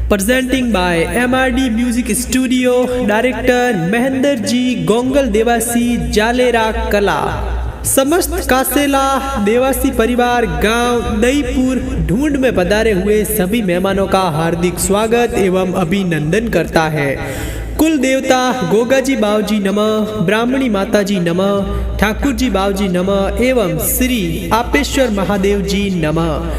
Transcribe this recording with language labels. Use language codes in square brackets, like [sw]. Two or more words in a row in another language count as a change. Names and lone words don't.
[en] Presenting by MRD Music Studio, Director महेंद्र जी गोंगल देवासी जालेरा कला। [hi] समस्त कासेला देवासी परिवार गांव नईपुर ढूंढ में पधारे हुए सभी मेहमानों का हार्दिक स्वागत एवं अभिनंदन करता है। कुल देवता गोगा जी बावजी नमः, ब्राह्मणी माता जी नमः, ठाकुर जी बावजी नमः एवं श्री आपेश्वर महादेव जी नमः।